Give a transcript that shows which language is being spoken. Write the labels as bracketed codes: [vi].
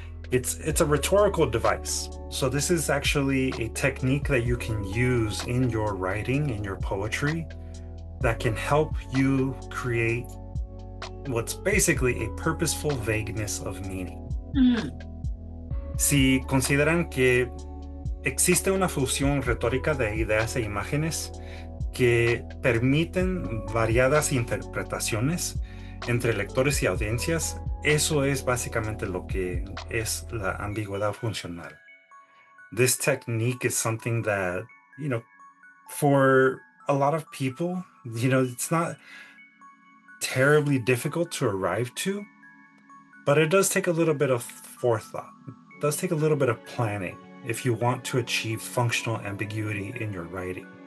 [en] It's a rhetorical device. So this is actually a technique that you can use in your writing, in your poetry, that can help you create what's basically a purposeful vagueness of meaning. [es] Si consideran que existe una fusión retórica de ideas e imágenes que permiten variadas interpretaciones entre lectores y audiencias, eso es básicamente lo que es la ambigüedad funcional. [en] This technique is something that, for a lot of people, it's not terribly difficult to arrive to, but it does take a little bit of forethought. It does take a little bit of planning if you want to achieve functional ambiguity in your writing.